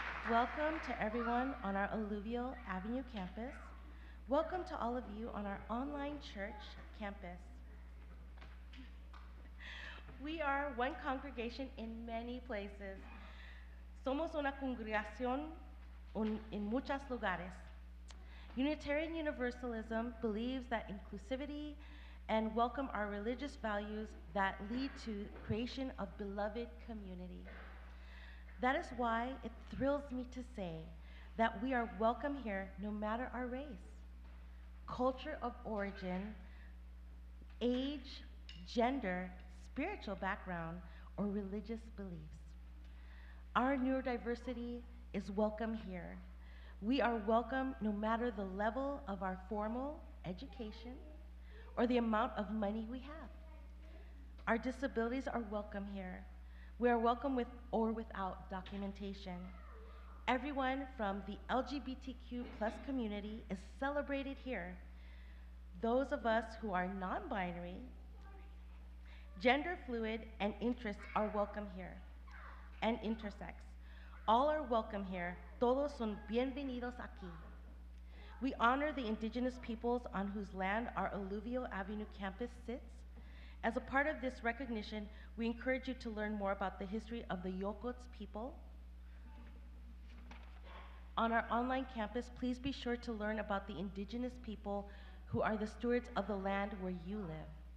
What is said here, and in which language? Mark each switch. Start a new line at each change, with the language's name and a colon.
English: Welcome to everyone on our Alluvial Avenue campus. Welcome to all of you on our online church campus. We are one congregation in many places.
Spanish: Somos una congregación en muchos lugares.
English: Unitarian Universalism believes that inclusivity and welcome are religious values that lead to creation of beloved community. That is why it thrills me to say that we are welcome here no matter our race, culture of origin, age, gender, spiritual background, or religious beliefs. Our neurodiversity is welcome here. We are welcome no matter the level of our formal education or the amount of money we have. Our disabilities are welcome here. We are welcome with or without documentation. Everyone from the LGBTQ plus community is celebrated here. Those of us who are non-binary, gender fluid, and interests are welcome here, and intersex. All are welcome here.
Spanish: Todos son bienvenidos aquí.
English: We honor the indigenous peoples on whose land our Alluvial Avenue campus sits. As a part of this recognition, we encourage you to learn more about the history of the Yokots people. On our online campus, please be sure to learn about the indigenous people who are the stewards of the land where you live.